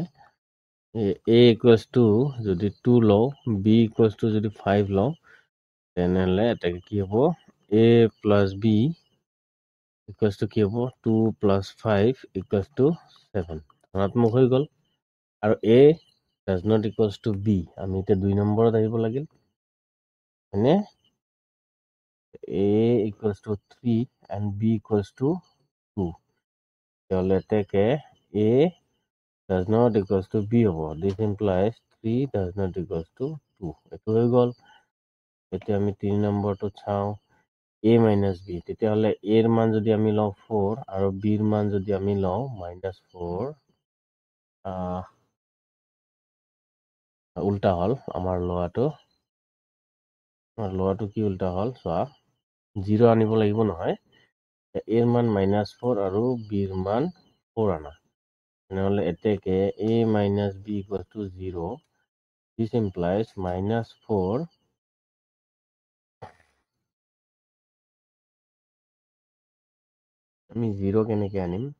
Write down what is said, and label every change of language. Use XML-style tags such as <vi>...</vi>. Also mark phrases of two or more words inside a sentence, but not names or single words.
<as>a = যদি 2 লওঁ, b = যদি 5 লওঁ, তেনেহ'লে এটাকে কি হ'ব? a + b = কি হ'ব? 2 + 5 = 7। ধনাত্মক হৈ গ'ল। আৰু</as> <en>a does not equals to b,</en> <as>আমি এতিয়া 2 নম্বৰত আহিব লাগিল, হয়নে?</as> <en>a = 3 and b = 2।</en> <as>তেতিয়াহ'লে এতেকে</as> <en>a does not equals to b</en> <as>হ'ব।</as> <en>This implies 3 does not equals to 2।</en> <as>এইটো হৈ গ'ল। এতিয়া আমি 3 নম্বৰটো চাওঁ।</as> <en>a minus b,</en> <as>তেতিয়াহ'লে এৰ মান যদি আমি লওঁ 4 আৰু বিৰ মান যদি আমি লওঁ -4, উল্টা হ'ল আমাৰ লোৱাটো কি উল্টা হ'ল চোৱা, 0 আনিব লাগিব নহয়, এৰ মান -4 আৰু বিৰ মান 4 আনা, তেনেহ'লে এতেকে</as> <en>a minus b equals to 0, this implies -4</en> <as>আমি 0 কেনেকে আনিম?</as>